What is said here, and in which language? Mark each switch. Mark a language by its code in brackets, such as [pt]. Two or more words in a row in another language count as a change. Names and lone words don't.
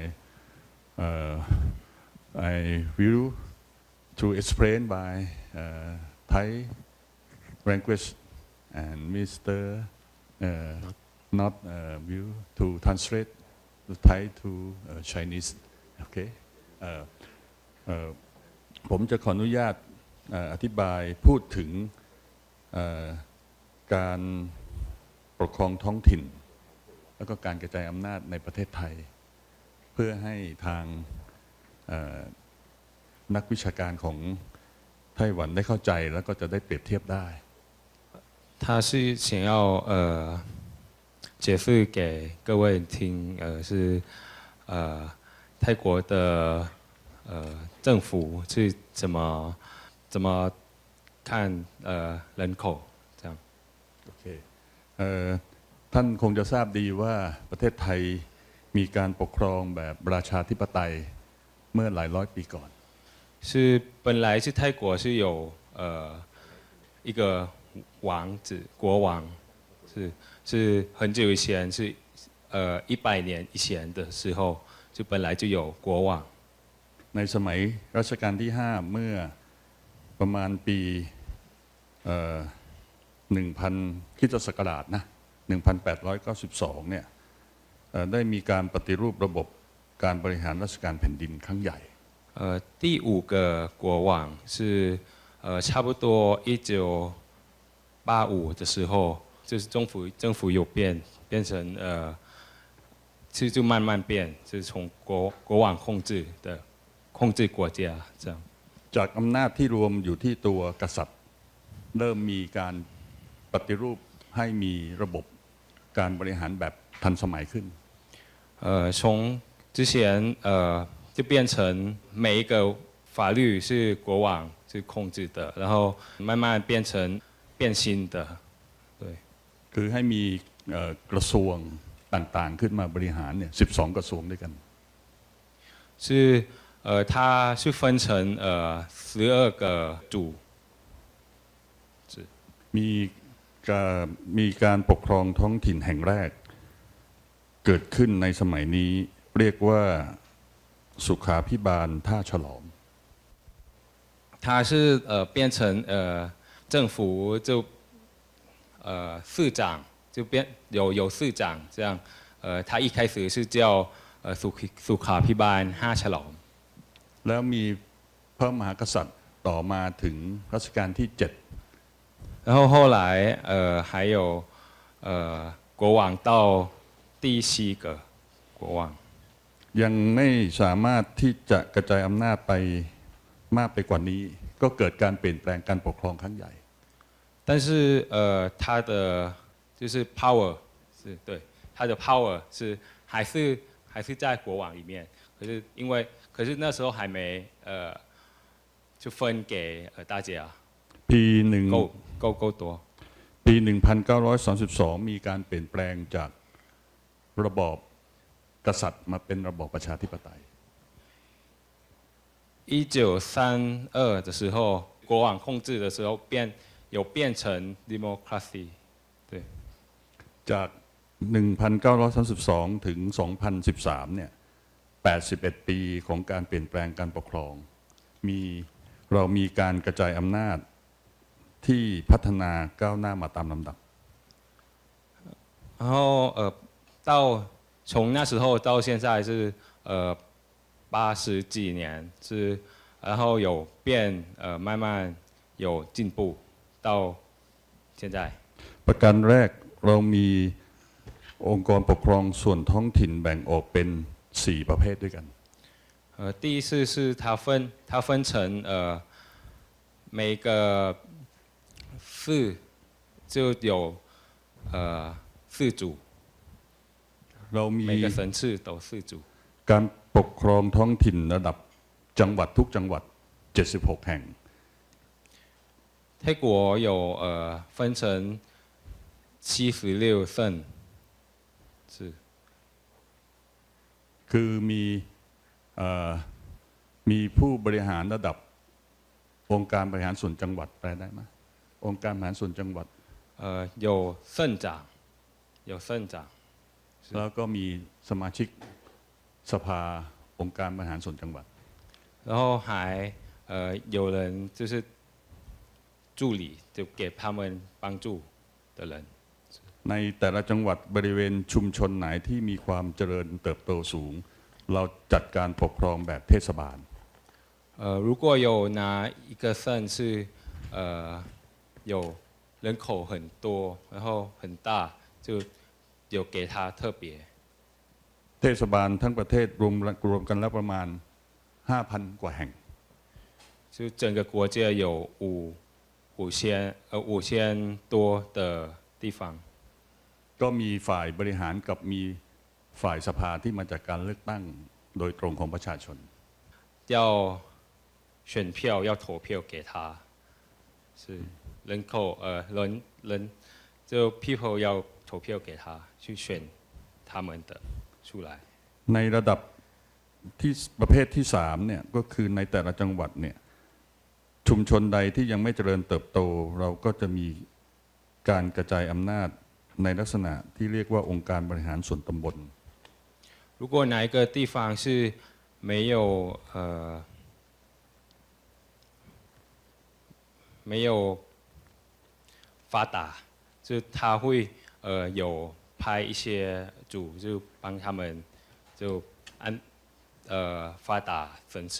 [en] I will to explain by Thai language and Mr. Not will to translate the Thai to Chinese. Okay. [th] ผมจะขออนุญาตอธิบายพูดถึงการปกครองท้องถิ่นแล้วก็การกระจายอำนาจในประเทศไทยเพื่อให้ทางนักวิชาการของไต้หวันได้เข้าใจแล้วก็จะได้เปรียบเทียบได้ [zh] 他是想要解释给各位听是泰国的政府是怎么看人口这样。 [th] โอเคท่านคงจะทราบดีว่าประเทศไทยมีการปกครองแบบราชาธิปไตยเมื่อหลายร้อยปีก่อน [zh] 是本来是泰国是有一个王子国王是很久以前是100年以前的时候就本来就有国王 [th] ในสมัยรัชกาลที่5เมื่อประมาณปี1000 คริสตศักราชนะ1892เนี่ยได้มีการปฏิรูประบบการบริหารราชการแผ่นดินครั้งใหญ่ [zh] 第5个国王是差不多1985的时候就是政府有变成就慢慢变就是从国王控制国家这样 [th] จากอำนาจที่รวมอยู่ที่ตัวกษัตริย์เริ่มมีการปฏิรูปให้มีระบบการบริหารแบบทันสมัยขึ้น [zh] 从之前就变成每一个法律是国王是控制的，然后慢慢变成变心的，对。 [th] คือให้มีกระทรวงต่างๆขึ้นมาบริหารเนี่ย12 กระทรวงด้วยกัน [zh] 是它是分成12个组 [th] มีการปกครองท้องถิ่นแห่งแรกเกิดขึ้นในสมัยนี้เรียกว่าสุขาภิบาลท่าฉลอม [zh] 它是变成政府就市长就变有市长这样他一开始是叫สุขาภิบาล5ฉลอม [th] แล้วมีพระมหากษัตริย์ต่อมาถึงรัชกาลที่7 [zh] 然后后来还有国王到第7个国王 [th] ยังไม่สามารถที่จะกระจายอำนาจไปมากไปกว่านี้ก็เกิดการเปลี่ยนแปลงการปกครองครั้งใหญ่ [zh] 但是他的就是 power 是对他的 power 是还是在国王里面可是那时候还没就分给大家 [th] ปีหนึ่ง [zh] 够多 [th] ปี1932มีการเปลี่ยนแปลงจากระบอบกษัตริย์มาเป็นระบอบประชาธิปไตย [zh] 1932的时候国王控制的时候有变成 democracy 对 [th] จาก1932ถึง2013เนี่ย81ปีของการเปลี่ยนแปลงการปกครองเรามีการกระจายอำนาจที่พัฒนาก้าวหน้ามาตามลำดับ [zh] 然后从那时候到现在是80几年是然后有变慢慢有进步到现在 [th] ประการแรกเรามีองค์กรปกครองส่วนท้องถิ่นแบ่งออกเป็น4ประเภทด้วยกัน [zh] 第一次是它分成每个市就有4组 [th] เรามี [zh] 每个省市都4组 [th] การปกครองท้องถิ่นระดับจังหวัดทุกจังหวัด76แห่ง [zh] 泰国有分成76省是 [th] คือมีผู้บริหารระดับองค์การบริหารส่วนจังหวัดแปลได้ไหมองค์การบริหารส่วนจังหวัด [zh] 有省长 [th] แล้วก็มีสมาชิกสภาองค์การบริหารส่วนจังหวัด [zh] 然后还有人就是助理就给他们帮助的人 [th] ในแต่ละจังหวัดบริเวณชุมชนไหนที่มีความเจริญเติบโตสูงเราจัดการปกครองแบบเทศบาล [zh] 如果有哪一个省是有人口很多然后很大就有给他特别 [th] เทศบาลทั้งประเทศรวมกันแล้วประมาณ 5,000 กว่าแห่ง [zh] 就整个国家有5000多的地方 [th] ก็มีฝ่ายบริหารกับมีฝ่ายสภาที่มาจากการเลือกตั้งโดยตรงของประชาชน [zh] 要选票要投票给他是人口人就 people 要投票给他去选他们的出来 [th] ในระดับที่ประเภทที่3เนี่ยก็คือในแต่ละจังหวัดเนี่ยชุมชนใดที่ยังไม่เจริญเติบโตเราก็จะมีการกระจายอำนาจในลักษณะที่เรียกว่าองค์การบริหารส่วนตำบล [zh] 如果哪一个地方是没有发达就他会有派一些组就帮他们就发达省市